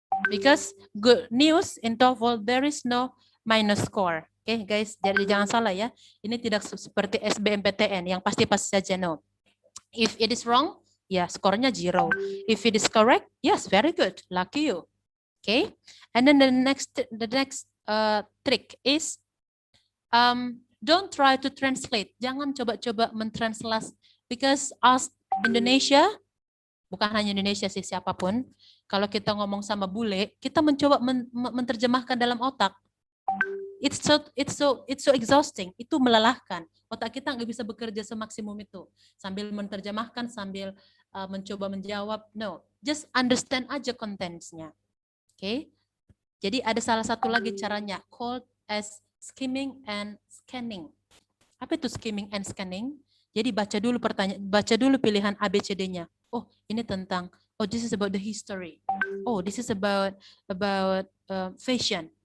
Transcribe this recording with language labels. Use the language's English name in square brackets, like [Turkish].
[English] Because good news in TOEFL, there is no minus score. [Indonesian] Oke, guys, jadi jangan salah ya. Ini tidak seperti SBMPTN yang pasti-pasti saja no. [English] If it is wrong, [Indonesian] ya skornya 0. [English] If it is correct, yes, very good. Lucky you. Okay, and then the next trick is don't try to translate. [Indonesian] Jangan coba-coba mentranslate [English] because as Indonesia, [Indonesian] bukan hanya Indonesia sih, siapapun, kalau kita ngomong sama bule, kita mencoba menerjemahkan dalam otak. [English] It's so exhausting. [Indonesian] Itu melelahkan. Otak kita nggak bisa bekerja semaksimum itu sambil menerjemahkan, sambil mencoba menjawab. [English] No, just understand [Indonesian] aja contents-nya. Oke, jadi ada salah satu lagi caranya, [English] called as skimming and scanning. [Indonesian] Apa itu skimming and scanning? Jadi baca dulu pilihan ABCD-nya. [English] Oh, [Indonesian] ini tentang, [English] oh this is about the history. Oh, this is about fashion.